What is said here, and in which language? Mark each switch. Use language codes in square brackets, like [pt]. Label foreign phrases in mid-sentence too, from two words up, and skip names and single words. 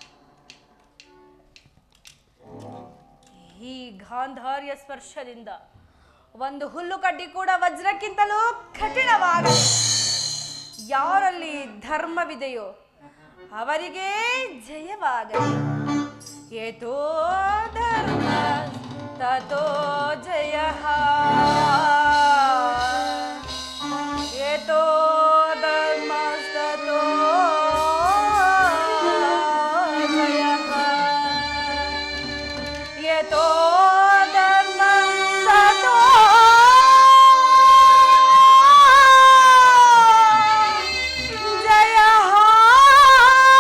[kn] ಈ ಗಾಂಧಾರ್ಯ ಸ್ಪರ್ಶದಿಂದ ಒಂದು ಹುಲ್ಲು ಕಡ್ಡಿ ಕೂಡ ವಜ್ರಕ್ಕಿಂತಲೂ ಕಠಿಣವಾಗಲಿ. ಯಾರಲ್ಲಿ ಧರ್ಮವಿದೆಯೋ ಅವರಿಗೆ ಜಯವಾಗಲಿ. [sa] ಏತೋ ಧರ್ಮ ತತೋ ಜಯ. ಏತೋ ಧರ್ಮ ತತೋ ಜಯ. ಏತೋ ಧರ್ಮ ತತೋ ಜಯ.